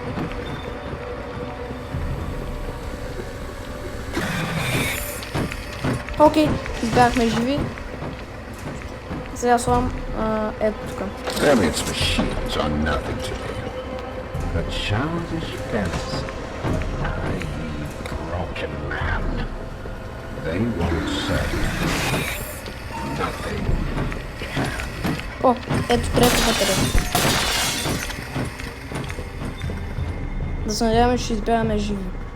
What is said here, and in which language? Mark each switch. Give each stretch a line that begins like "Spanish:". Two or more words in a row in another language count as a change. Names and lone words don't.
Bulgarian: Окей, бяхме живи. Сега слагам ето тук.
English: Its machines are nothing to me. A childish fantasy. Naive, broken man. They won't say nothing.
Bulgarian: Ето трета батерия. Да се надяваме, че ще избягаме живи.